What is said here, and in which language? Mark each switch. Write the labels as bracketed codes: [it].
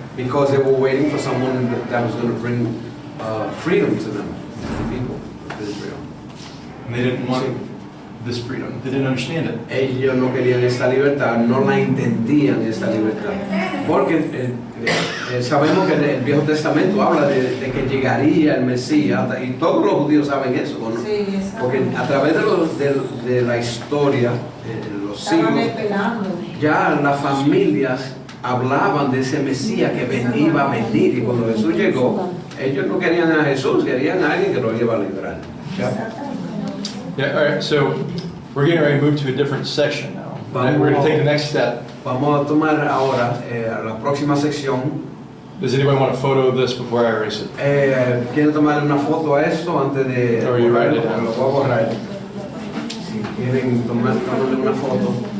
[en] Because they were waiting for someone that was going to bring freedom to them, the people of Israel. And they didn't want this freedom. They didn't understand it. [es] Ellos no querían esta libertad, no la entendían esta libertad. Porque sabemos que el Viejo Testamento habla de que llegaría el Mesías, y todos los judíos saben eso, ¿no? Sí, exacto. Porque a través de la historia, los siglos, Estaban esperando. ya las familias hablaban de ese Mesías que iba a venir, y cuando Jesús llegó, ellos no querían a Jesús, querían a alguien que los iba a liberar. [en] Yeah, all right, so we're getting ready to move to a different section now. We're going to take the next step. [es] Vamos a tomar ahora la próxima sección. [en] Does anybody want a photo of this before I erase it? [es] ¿Quieren tomarle una foto a esto antes de [en] Or you write it down? [es] Lo voy a borrar. Si quieren tomarle una foto.